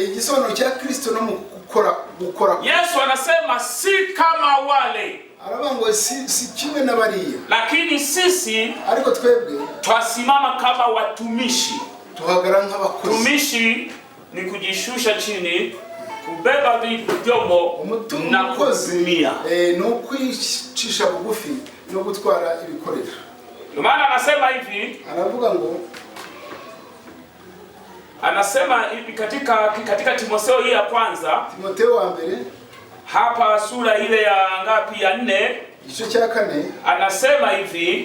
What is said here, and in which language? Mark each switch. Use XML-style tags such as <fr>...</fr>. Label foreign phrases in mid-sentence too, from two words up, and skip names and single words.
<sw>Yesu anasema si kama wale, lakini sisi twasimama kama watumishi. Tumishi ni kujishusha chini, kubeba vyombo na kuhudumia.</sw> <rw>No gutwara ibikoresho.</rw> <sw>Ndio maana anasema hivi, anasema hivi katika Timotheo hii ya kwanza, Timotheo wa mbere, hapa sura ile ya ngapi, ya 4,</sw> <rw>gice cya 4,</rw> <sw>anasema hivi,</sw>